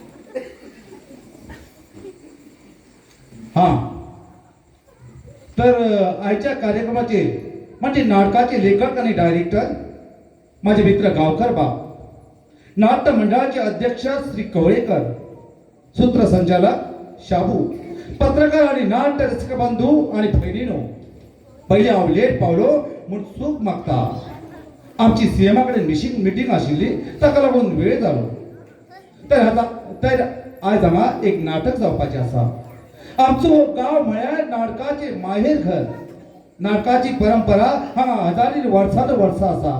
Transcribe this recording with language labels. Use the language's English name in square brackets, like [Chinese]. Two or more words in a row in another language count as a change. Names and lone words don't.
[Marathi] हा तर आजच्या कार्यक्रमाचे म्हणजे नाटकाचे लेखक आणि डायरेक्टर माझे मित्र गावकर बा, नाट्य मंडळाचे अध्यक्ष श्री कवळेकर, सूत्रसंचालक शाबू, पत्रकार आणि नाट्य रसिक बंधू आणि भगिनीनो, [Konkani] पहिले हांव लेट पावलो म्हूण चूक मागता. आमची सीएमाकडे मीटिंग आशिल्ली ताका लागून वेळ जालो. तर आज हांगा एक नाटक जावपाचें आसा. आमचो गांव म्हळ्यार नाटकाचे माहेर घर. नाटकाची परंपरा हांगा हजारी वर्सां आसा.